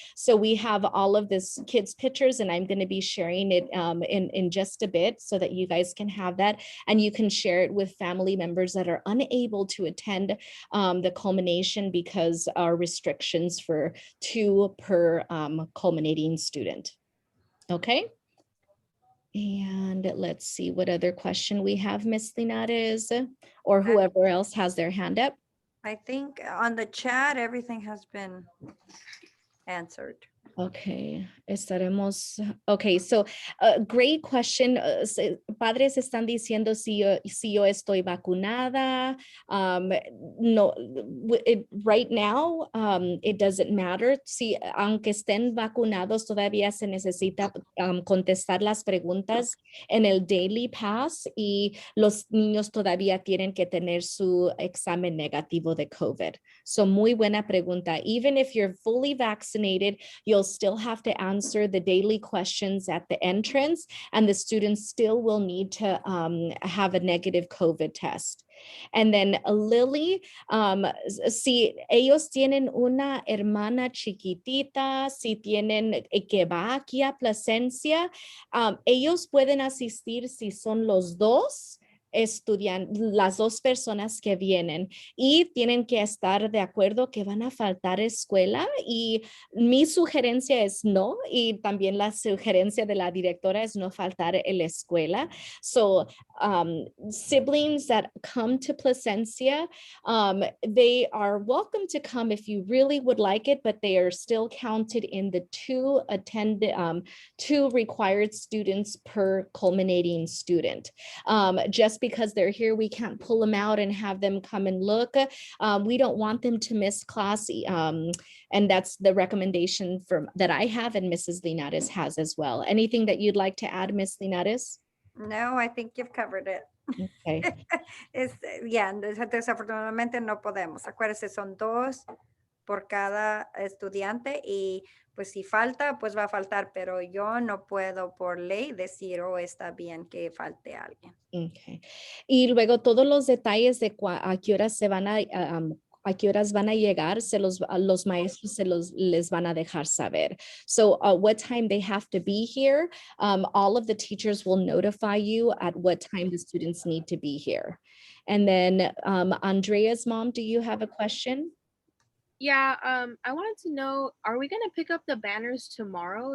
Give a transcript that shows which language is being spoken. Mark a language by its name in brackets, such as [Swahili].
[English] So we have all of this kids' pictures and I'm going to be sharing it in just a bit so that you guys can have that and you can share it with family members that are unable to attend the culmination because our restrictions for 2 per culminating student. Okay. And let's see what other question we have, Miss Linares, or whoever else has their hand up. I think on the chat, everything has been answered. Okay, [Spanish] estaremos. [English] Okay, so great question. [Spanish] Padres están diciendo si yo estoy vacunada. [English] No, right now, it doesn't matter. [Spanish] Si aunque estén vacunados, todavía se necesita contestar las preguntas en el Daily Pass y los niños todavía tienen que tener su examen negativo de COVID. So muy buena pregunta. [English] Even if you're fully vaccinated, you'll still have to answer the daily questions at the entrance and the students still will need to have a negative COVID test. And then [Spanish] Lily, si ellos tienen una hermana chiquitita, si tienen que va aquí a Placencia, ellos pueden asistir si son los dos estudiantes, las dos personas que vienen y tienen que estar de acuerdo que van a faltar escuela y mi sugerencia es no y también la sugerencia de la directora es no faltar en la escuela. [English] So siblings that come to Placencia, they are welcome to come if you really would like it, but they are still counted in the 2 required students per culminating student. Just because they're here, we can't pull them out and have them come and look. We don't want them to miss class. And that's the recommendation that I have and Mrs. Linares has as well. Anything that you'd like to add, Miss Linares? No, I think you've covered it. Okay. [Spanish] Desafortunadamente no podemos. Acuérdense, son 2 por cada estudiante y pues si falta, pues va a faltar, pero yo no puedo por ley decir, oh, está bien que falte alguien. [English] Okay. [Spanish] Y luego todos los detalles de a qué horas se van a qué horas van a llegar, los maestros les van a dejar saber. [English] So what time they have to be here, all of the teachers will notify you at what time the students need to be here. And then Andrea's mom, do you have a question? Yeah, I wanted to know, are we going to pick up the banners tomorrow?